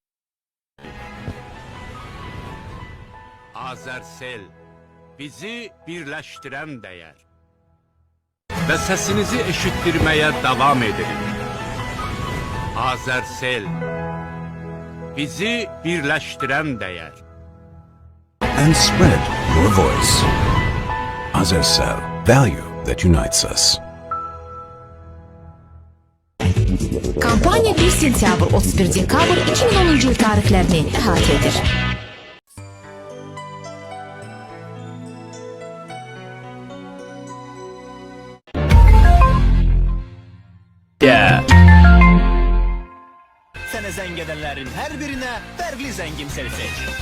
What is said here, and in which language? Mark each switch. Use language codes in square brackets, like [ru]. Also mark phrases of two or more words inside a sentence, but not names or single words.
[az] Azərsel bizi birləşdirən dəyər və səsinizi eşitdirməyə davam edirik. Azərsel bizi birləşdirən dəyər. [en] And spread your voice. Azercell, value that unites us. [az] Kampanya 1 sentyabr 31 dekabr 2010-cu il tarixlərini əhatə edir. Sənə zəng edənlərin hər birinə fərqli zəngin seç.